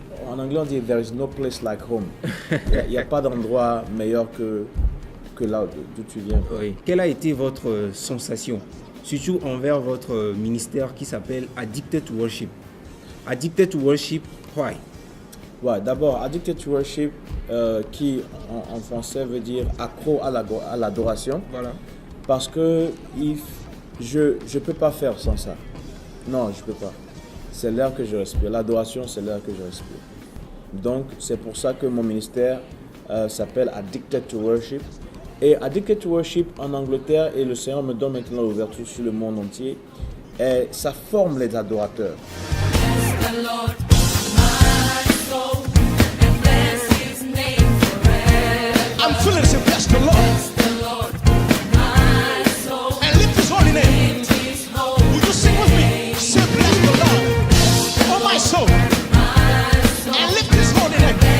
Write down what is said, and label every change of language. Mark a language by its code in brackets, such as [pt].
[fr] En anglais, on dit « [en] there is no place like home [fr] ». Il n'y a pas d'endroit meilleur que là d'où tu viens. Oui. Quelle a été votre sensation, surtout envers votre ministère qui s'appelle Addicted to Worship? [en] Addicted to Worship, why? [fr] Ouais, d'abord, Addicted to Worship, qui en français veut dire accro à l'adoration. Voilà. Parce que je ne peux pas faire sans ça. Non, je ne peux pas. C'est l'air que je respire. L'adoration, c'est l'air que je respire. Donc, c'est pour ça que mon ministère s'appelle Addicted to Worship. Et Addicted to Worship en Angleterre, et le Seigneur me donne maintenant l'ouverture sur le monde entier, et ça forme les adorateurs. [en] I'm feeling to bless the Lord. And lift his holy name. Will you sing with me? Say bless the Lord. Oh my soul. And lift his holy name.